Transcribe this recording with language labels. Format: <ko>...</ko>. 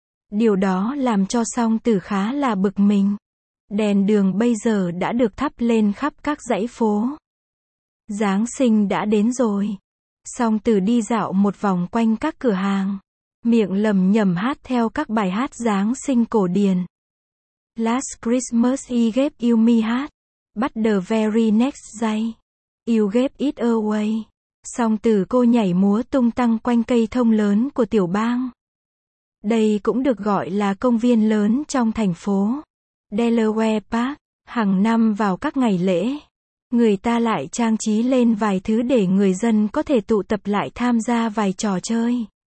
<vi>Điều đó làm cho Song Tử khá là bực mình. Đèn đường bây giờ đã được thắp lên khắp các dãy phố. Giáng sinh đã đến rồi. Song Tử đi dạo một vòng quanh các cửa hàng, miệng lẩm nhẩm hát theo các bài hát Giáng sinh cổ điển.</vi> <en>Last Christmas he gave you me heart, but the very next day you gave it away.</en> <vi>Song Tử cô nhảy múa tung tăng quanh cây thông lớn của tiểu bang. Đây cũng được gọi là công viên lớn trong thành phố Delaware Park. Hàng năm vào các ngày lễ, người ta lại trang trí lên vài thứ để người dân có thể tụ tập lại tham gia vài trò chơi.</vi>